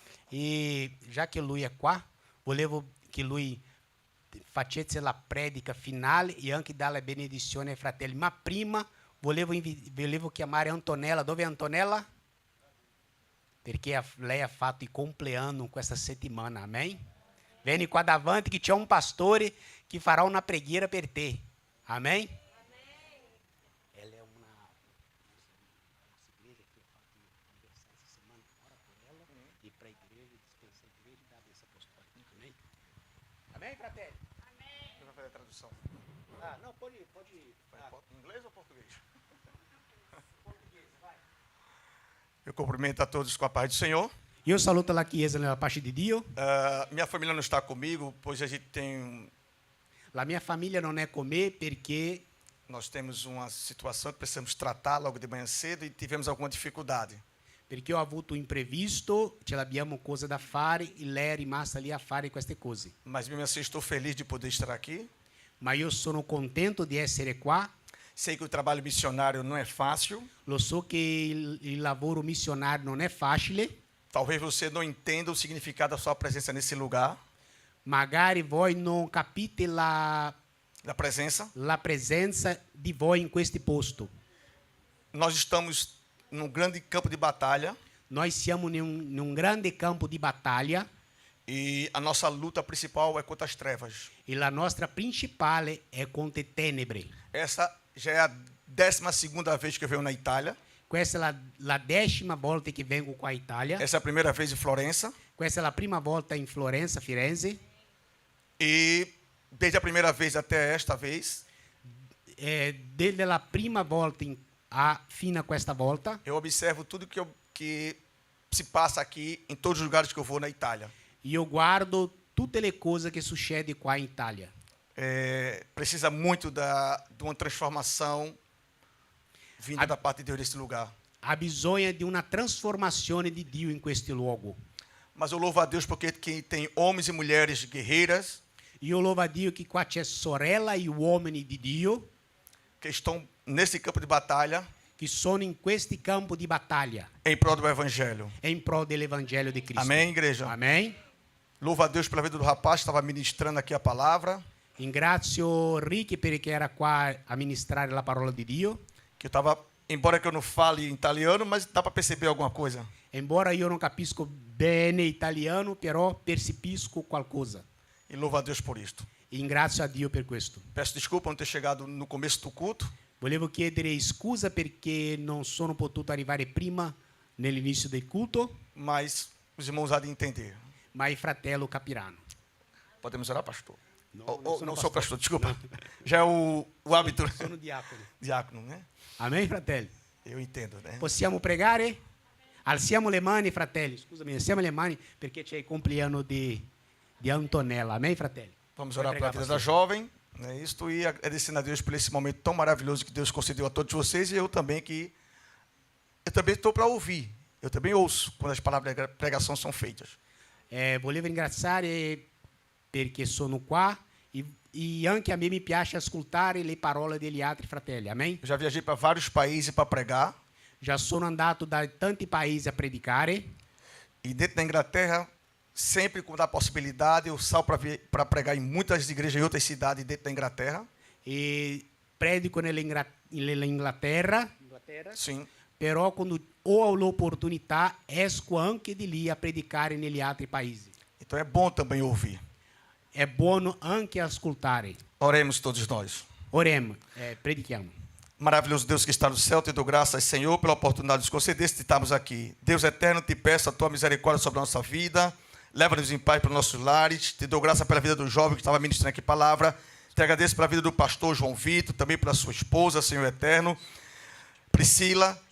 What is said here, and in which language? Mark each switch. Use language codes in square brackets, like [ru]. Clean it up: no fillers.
[it] E já que lui è qua, volevo che lui facesse la predica finale e anche dare la benedizione ai fratelli. Ma prima volevo chiamare Antonella. Dove è Antonella? Perché lei ha fatto il compleanno questa settimana, amém? Vieni qua davanti che c'è un pastore che farà una preghiera per te, amém? [pt] Ela é uma igreja que eu faço aniversário essa semana, ora por ela, e para a igreja, dispensa a igreja e dá a bênção apostólica, amém? [it] Amém, fratelli? [pt] Você vai fazer a tradução? Ah, não, pode Em inglês ou português? português, vai. Eu cumprimento a todos com a paz do Senhor. [it] Io saluto la Chiesa nella pace di Dio. [pt] Minha família não está comigo, pois a gente tem... [it] La mia famiglia non è con me perché [pt] Nós temos uma situação que precisamos tratar logo de manhã cedo e tivemos alguma dificuldade. [it] ho avuto un imprevisto, ce l'abbiamo cose da fare e lei è rimasta lì a fare queste cose. [pt] Mas mesmo assim estou feliz de poder estar aqui. [it] Ma io sono contento di essere qua. [pt] Sei que o trabalho missionário não é fácil. [it] Lo so che il lavoro missionario non è facile. [pt] Talvez você não entenda o significado da sua presença nesse lugar. [it] Magari voi non capite la presenza di voi in questo posto. [pt] Nós estamos num grande campo de batalha [it] Noi siamo in un grande campo di battaglia [pt] e a nossa luta principal é contra as trevas. [it] e la nostra principale è contro le tenebre. [pt] Essa já é a 12ª vez que eu venho na Itália. [it] Questa è la 10ª volta che vengo qua in Italia. [pt] Essa é a primeira vez em Florença. [it] Questa è la prima volta in Florenza, Firenze. [pt] E desde a primeira vez até esta vez, [it] Desde la prima volta fino a questa volta, [pt] eu observo tudo que se passa aqui em todos os lugares que eu vou na Itália. [it] io guardo tutte le cose che succede qua in Italia. [pt] Precisa muito de uma transformação vinda da parte de Deus nesse lugar. [it] Ha bisogno di una trasformazione di Dio in questo luogo. [pt] Mas eu louvo a Deus porque que tem homens e mulheres guerreiras [it] Io louvo a Dio che qua c'è sorella e uomini di Dio [pt] que estão nesse campo de batalha [it] che sono in questi campo di battaglia [pt] em prol do Evangelho. [it] e in pro dell'Evangelio di Cristo. [pt] Amém, igreja? Amém. Louvo a Deus pela vida do rapaz que estava ministrando aqui a palavra. [it] Ringrazio Ricky perché era qua a ministrare la parola di Dio. [pt] Que eu estava, embora que eu não fale italiano, mas dá para perceber alguma coisa. [it] Embora io non capisco bene italiano, però percepisco qualcosa. [pt] E louvo a Deus por isto. [it] E ringrazio a Dio per questo. [pt] Peço desculpa por não ter chegado no começo do culto, [it] Volevo chiedere scusa perché non sono potuto arrivare prima nell'inizio del culto, [pt] mas os irmãos há de entender. [it] ma i fratelli capiranno. [pt] Podemos orar, pastor? não Não sou sou pastor, desculpa. Já é o hábito. [it] Sono diacono. [pt] Diácono, né? [it] Amém, fratelli? [pt] Eu entendo, né? [it] Possiamo pregare? Alziamo le mani, fratelli. Scusami, alziamo le mani perché c'è il compleanno di Antonella. Amém, fratelli? [pt] Vamos Vai orar pela pregar, vida da pastor. jovem, né? Isto e agradecendo a Deus por esse momento tão maravilhoso que Deus concedeu a todos vocês e eu também estou para ouvir. Eu também ouço quando as palavras de pregação são feitas. [it] Volevo ringraziare perché sono qua e anche a me mi piace ascoltare le parole degli altri fratelli. [pt] Amém? Eu já viajei para vários países para pregar [it] Já sono andato da tanti paesi a predicare [pt] e dentro da Inglaterra, sempre quando há possibilidade, eu saio para pregar em muitas igrejas em outras cidades dentro da Inglaterra. [it] e predico nell'Inghilterra, [pt] Sim. [it] però quando ho l'opportunità esco anche di lì a predicare negli altri paesi. [pt] Então é bom também ouvir. [it] È buono anche ascoltare. [pt] Oremos todos nós. [it] Oremos, predichiamo. [pt] Maravilhoso Deus que está no céu, te dou graças, Senhor, pela oportunidade de nos conceder de estarmos aqui. Deus eterno, te peço a tua misericórdia sobre a nossa vida. Leva-nos em paz para os nossos lares. Te dou graça pela vida do jovem que estava ministrando aqui a palavra. Te agradeço pela vida do pastor João Vitor, também pela sua esposa, Senhor eterno. Priscila,